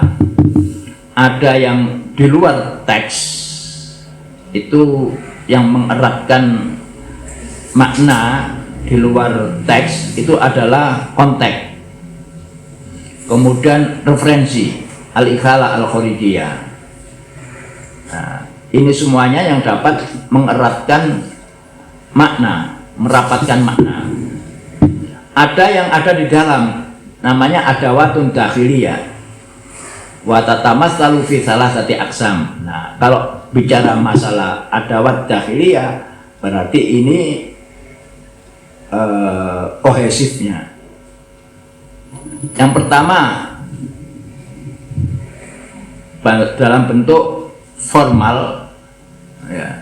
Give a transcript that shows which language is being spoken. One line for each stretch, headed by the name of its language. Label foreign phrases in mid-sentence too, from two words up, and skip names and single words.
Indonesian: Ada yang di luar teks, itu yang mengeratkan makna di luar teks itu adalah konteks, kemudian referensi
Arabic: الإحالة الخارجية.
Indonesian: Nah, ini semuanya yang dapat mengeratkan makna, merapatkan makna. Ada yang ada di dalam, namanya
Arabic: أدوات داخلية وتتمثل في ثلاثة أقسام.
Indonesian: Nah, kalau bicara masalah
Arabic: أدوات داخلية
Indonesian: berarti ini kohesifnya. Yang pertama dalam bentuk formal, ya.